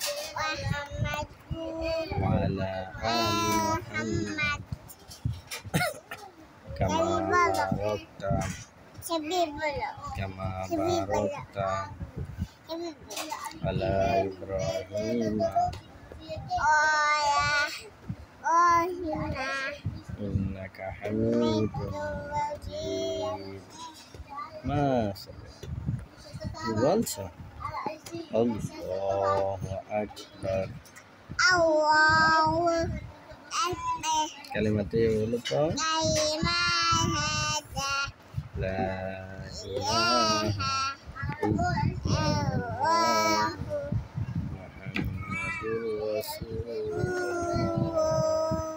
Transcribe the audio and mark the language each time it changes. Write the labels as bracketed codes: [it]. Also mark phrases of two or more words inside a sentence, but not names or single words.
[ar] وعلى آل محمد كما باركت على إبراهيم إنك حميد مجيد. [id] Masyaallah. Dibaca [ar] الله أكبر. [id] Kalimatnya lupa. [ar] لا إله إلا الله محمد رسول الله.